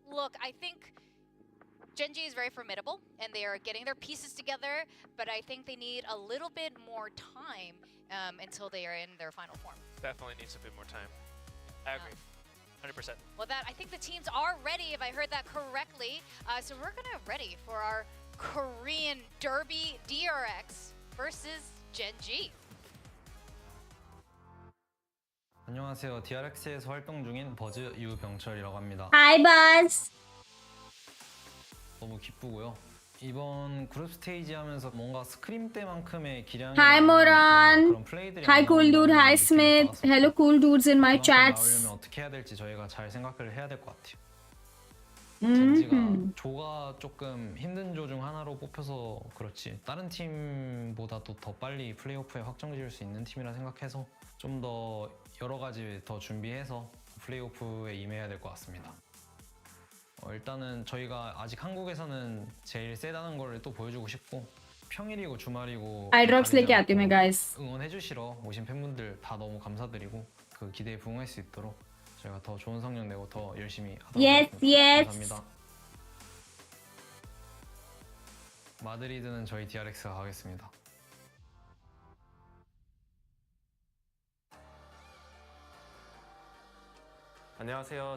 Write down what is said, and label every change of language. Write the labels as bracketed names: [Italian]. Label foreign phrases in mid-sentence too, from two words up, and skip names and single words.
[English] And look, I think Gen G is very formidable, and they are getting their pieces together, but I think they need a little bit more time until they are in their final form. Definitely needs a bit more time. I agree. 100%. Well, I think the teams are ready, if I heard that correctly. So we're gonna ready for our Korean Derby DRX versus Gen G. [Korean] 안녕하세요. DRX에서 활동 중인 버즈 유병철이라고 합니다. [English] Hi, Buzz. [Korean] 너무 기쁘고요. 이번 그룹 스테이지 하면서 뭔가 스크림 때만큼의 기량이 [English] Hi, Moran. [Korean] 그런 플레이들이 [English] Hi, cool dude. Hi, Smith. Hello, cool dudes in my [Korean] 그만큼 [English] chats. [Korean] 나오려면 어떻게 해야 될지 저희가 잘 생각을 해야 될 것 같아요. 젠지가 조가 조금 힘든 조 중 하나로 뽑혀서 그렇지 다른 팀보다도 더 빨리 플레이오프에 확정 지을 수 있는 팀이라 생각해서 좀 더 여러 가지 더 준비해서 플레이오프에 임해야 될 것 같습니다. 일단은 저희가 아직 한국에서는 제일 세다는 걸 또 보여주고 싶고 평일이고 주말이고 [Hindi] iDrops लेके आती हूँ मैं guys. [Korean] 응원해주시러 오신 팬분들 다 너무 감사드리고 그 기대에 부응할 수 있도록 저희가 더 좋은 성적 내고 더 열심히 하도록 하겠습니다. 감사합니다. 마드리드는 저희 DRX가 가겠습니다. 안녕하세요.